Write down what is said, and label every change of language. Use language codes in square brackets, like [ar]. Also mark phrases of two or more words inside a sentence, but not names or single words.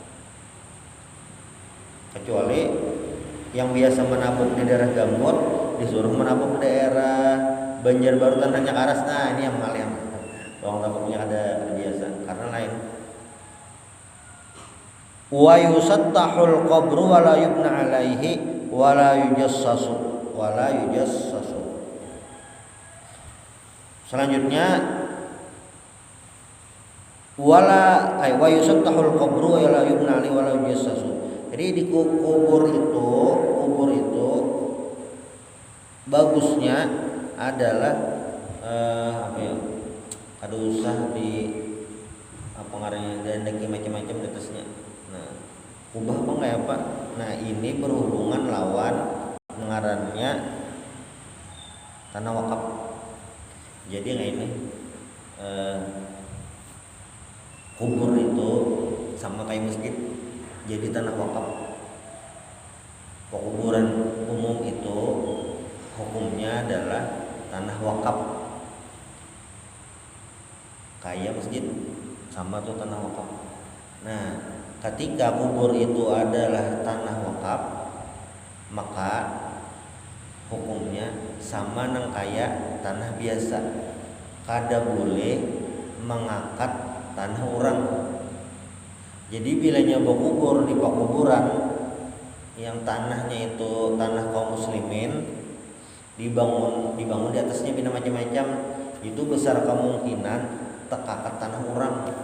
[id] Kecuali yang biasa menabung di daerah Gambut disuruh menabung di daerah Banjarbaru tanahnya karas. Nah ini yang mal yang orang tabungnya ada biasa, karena lain [ar] ويسطح القبر ولا يبنى عليه ولا يجصص [id] selanjutnya [ar] ويسطح القبر ولا يبنى عليه ولا يجصص. [bjn] Jadi di kubur itu bagusnya adalah kada usah di apa ngarannya dan macam-macam di atasnya. Nah, kubah apa enggak ya Pak? Nah, ini berhubungan lawan ngarannya tanah wakaf. [id] Jadi kayak ini kubur itu sama kayak masjid, jadi tanah wakaf. Kuburan umum itu hukumnya adalah tanah wakaf, kayak masjid sama tuh tanah wakaf. [bjn] Nah, ketika kubur itu adalah tanah wakaf, maka hukumnya sama nang kayak tanah biasa, kada boleh mengangkat tanah orang. [id] Jadi bilanya berkubur di pakuburan yang tanahnya itu tanah kaum muslimin, dibangun di atasnya bina macam-macam, itu besar kemungkinan tekakat tanah orang.